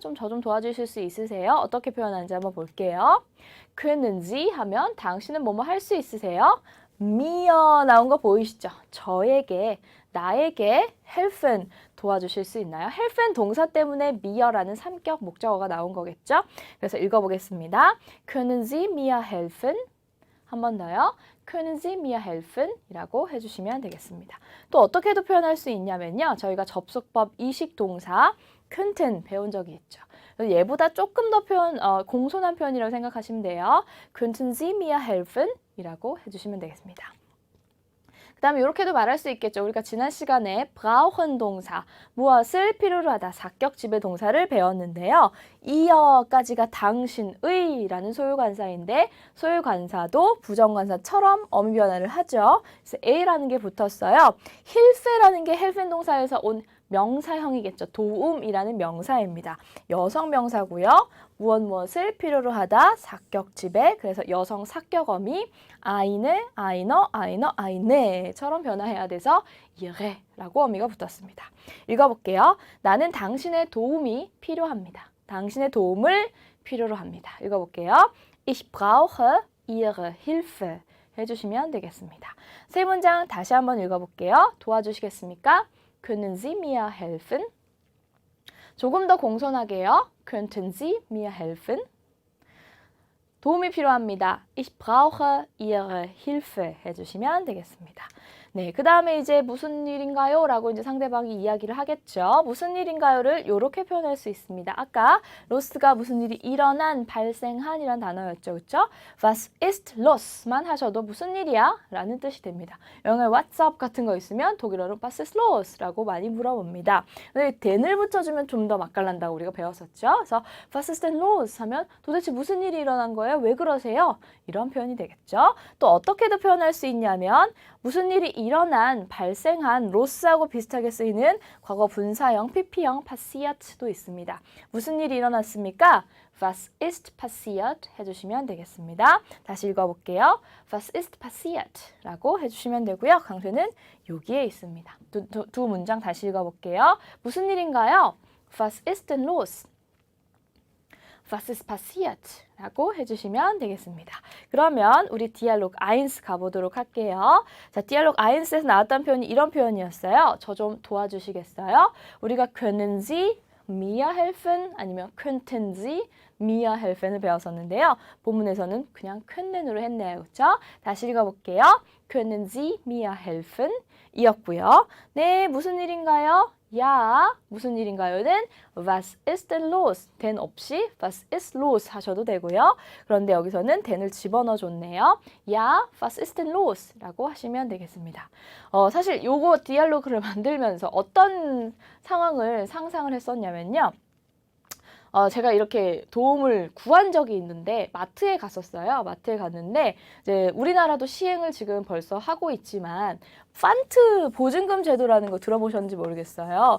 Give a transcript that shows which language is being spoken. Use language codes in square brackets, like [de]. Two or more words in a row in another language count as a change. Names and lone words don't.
[ko] 저 좀 도와주실 수 있으세요? 어떻게 표현하는지 한번 볼게요. [de] können Sie [ko] 하면 당신은 뭐뭐 할 수 있으세요? mir 나온 거 보이시죠? 저에게, 나에게 helfen 도와주실 수 있나요? helfen 동사 때문에 mir라는 삼격 목적어가 나온 거겠죠? 그래서 읽어보겠습니다. [de] können Sie mir helfen? [ko] 한 번 더요. [de] können Sie mir helfen? [ko] 이라고 해주시면 되겠습니다. 또 어떻게도 표현할 수 있냐면요. 저희가 접속법 이식 동사 könnten 배운 적이 있죠. 얘보다 조금 더 공손한 표현이라고 생각하시면 돼요. [de] könnten Sie mir helfen? [ko] 이라고 해주시면 되겠습니다. 그 다음에 이렇게도 말할 수 있겠죠. 우리가 지난 시간에 brauchen 동사, 무엇을 필요로 하다, 사격 지배 동사를 배웠는데요. 이어까지가 당신의 라는 소유관사인데 소유관사도 부정관사처럼 어미 변화를 하죠. 그래서 A라는 게 붙었어요. hilfe라는 게 helfen 동사에서 온 명사형이겠죠. 도움이라는 명사입니다. 여성 명사고요. 무엇을 필요로 하다, 사격 지배, 그래서 여성 사격어미 eine, einer, eine처럼 변화해야 돼서 ihre라고 어미가 붙었습니다. 읽어볼게요. 나는 당신의 도움이 필요합니다. 당신의 도움을 필요로 합니다. 읽어볼게요. [de] Ich brauche ihre Hilfe [ko] 해주시면 되겠습니다. 세 문장 다시 한번 읽어볼게요. 도와주시겠습니까? [de] Können Sie mir helfen? [ko] 조금 더 공손하게요. [de] Könnten Sie mir helfen? [ko] 도움이 필요합니다. [de] Ich brauche Ihre Hilfe [ko] 해주시면 되겠습니다. 네, 그 다음에 이제 무슨 일인가요? 라고 이제 상대방이 이야기를 하겠죠. 무슨 일인가요를 이렇게 표현할 수 있습니다. 아까 los가 무슨 일이 일어난, 발생한 이란 단어였죠. 그렇죠? [de] Was ist los [ko] 만 하셔도 무슨 일이야? 라는 뜻이 됩니다. 영어에 [en] what's up [ko] 같은 거 있으면 독일어로 [de] was ist los? [ko] 라고 많이 물어봅니다. 근데 then을 붙여주면 좀 더 맛깔난다고 우리가 배웠었죠. [de] 그래서 was ist denn los? [ko] 하면 도대체 무슨 일이 일어난 거예요? 왜 그러세요? 이런 표현이 되겠죠. 또 어떻게도 표현할 수 있냐면 무슨 일이 일어난, 발생한, 로스하고 비슷하게 쓰이는 과거 분사형, pp형, passiert도 있습니다. 무슨 일이 일어났습니까? [de] Was ist passiert? [ko] 해주시면 되겠습니다. 다시 읽어볼게요. [de] Was ist passiert? [ko] 라고 해주시면 되고요. 강세는 여기에 있습니다. 두 문장 다시 읽어볼게요. 무슨 일인가요? [de] Was ist denn los? Was ist passiert? [ko] 라고 해주시면 되겠습니다. 그러면 우리 디알로그 1 가보도록 할게요. 자, 디알로그 1에서 나왔던 표현이 이런 표현이었어요. 저 좀 도와주시겠어요? 우리가 [de] können Sie mir helfen [ko] 아니면 [de] könnten Sie mir helfen [ko] 을 배웠었는데요. 본문에서는 그냥 können으로 했네요. 그렇죠? 다시 읽어볼게요. [de] können Sie mir helfen? [ko] 이었고요. 네, 무슨 일인가요? 야, 무슨 일인가요는 [de] was ist denn los? [ko] denn 없이 [de] was ist los [ko] 하셔도 되고요. 그런데 여기서는 then을 집어넣어 줬네요. 야, [de] was ist denn los? [ko] 라고 하시면 되겠습니다. 사실 요거 디알로그를 만들면서 어떤 상황을 상상을 했었냐면요. 제가 이렇게 도움을 구한 적이 있는데 마트에 갔었어요. 마트에 갔는데 이제 우리나라도 시행을 지금 벌써 하고 있지만 판트 보증금 제도라는 거 들어보셨는지 모르겠어요.